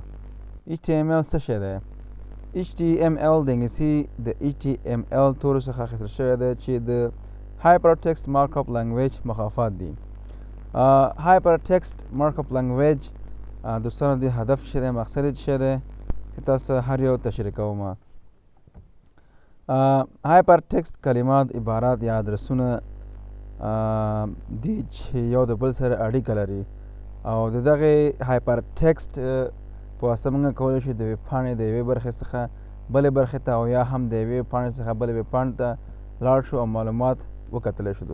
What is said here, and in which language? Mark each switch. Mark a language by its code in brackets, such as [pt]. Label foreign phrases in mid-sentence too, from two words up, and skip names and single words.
[ps] HTML څه شی دی؟ HTML د انګلیسي د HTML تورو څخه اخیستل شوی دی چې د Hypertext Markup Language مخافات دي. Hypertext Markup Language دوستانو د هدف څه دی، مقصد یې څه دی چې تاسو هر یو تشریح کوم. Hypertext کلمات، عبارات یا ادرسونه دي چې یو د بل سره اړیکه لري او د دغې Hypertext په واسطه موږ کولی شو د یوې پاڼې د یوې برخې څخه بلې برخې ته او یا هم د یوې پاڼې څخه بلې پاڼې ته لاړ شو او معلومات وکتلی شو.